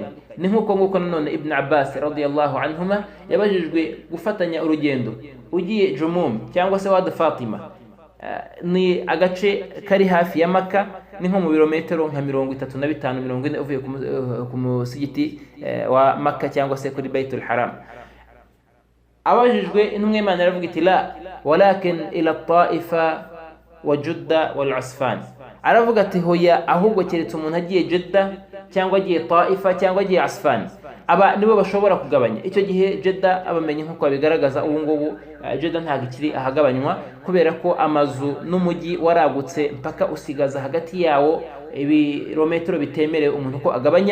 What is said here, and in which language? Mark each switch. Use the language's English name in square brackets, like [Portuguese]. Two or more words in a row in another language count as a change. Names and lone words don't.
[Kinyarwanda] Ni nkuko nanone Ibn Abbas [Arabic] رضي الله عنهما [Kinyarwanda] yabajijwe gufatanya urugendo ugiye Jumum cyangwa se Wad Fatima, ni agace kari hafi ya Makka, ni nko mu birometero nka 35-40 uvuye ku musigiti wa Makka cyangwa se kuri Baitul Haram. Abajijwe intumwa y'Imana aravuga iti [Arabic] لا ولكن إلى الطائف وجدة وعسفان, [Kinyarwanda] aravuga ati hoya ahubwo keretse umuntu agiye Jeddah cyangwa agiye Taifa cyangwa agiye Asfan, aba nibo bashobora kugabanya. Icyo gihe Jeddah abamenye nkuko babigaragaza ubu ngubu Jeddah ntabwo ikiri ahagabanywa, kubera ko amazu n'umujyi waragutse mpaka usigaza hagati yawo ibirometero bitemerewe umuntu ko agabanya.